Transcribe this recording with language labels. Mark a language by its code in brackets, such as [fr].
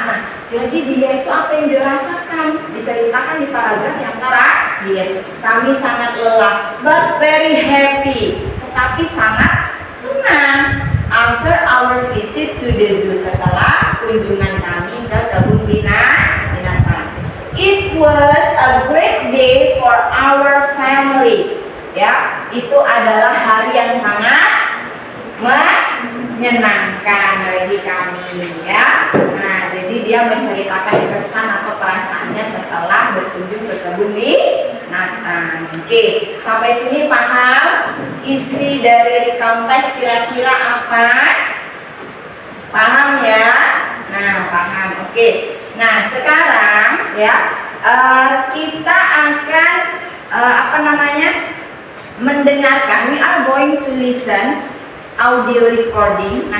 [id] Nah, jadi dia itu apa yang dirasakan? Diceritakan di paragraf yang terakhir. Kami sangat lelah, [en] but very happy. [id] Tetapi sangat senang. [en] After our visit to the zoo, [id] setelah kunjungan kami ke kebun binatang. [en] It was a great day for our family. [id] Ya, itu adalah hari yang sangat menyenangkan bagi kami ya. Nah, jadi dia menceritakan kesan atau perasaannya setelah berkunjung ke kebun binatang. Oke, sampai sini paham? Isi dari recount text kira-kira apa? Paham ya? Nah, paham. Oke. Nah, sekarang ya kita akan mendengarkan. [en] We are going to listen audio recording.